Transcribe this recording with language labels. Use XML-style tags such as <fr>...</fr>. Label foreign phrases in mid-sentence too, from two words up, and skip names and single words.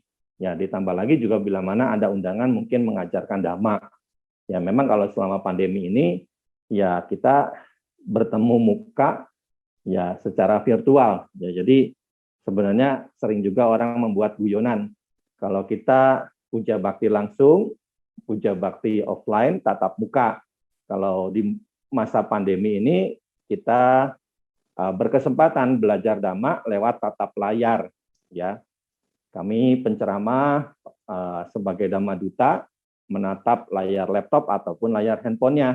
<id>Ya, ditambah lagi juga bila mana ada undangan mungkin mengajarkan dhamma. Ya, memang kalau selama pandemi ini ya kita bertemu muka ya secara virtual. Ya, jadi sebenarnya sering juga orang membuat guyonan. Kalau kita puja bakti langsung, puja bakti offline, tatap muka. Kalau di masa pandemi ini kita berkesempatan belajar dhamma lewat tatap layar. Ya, kami penceramah sebagai dhamma duta menatap layar laptop ataupun layar handphonenya.</id>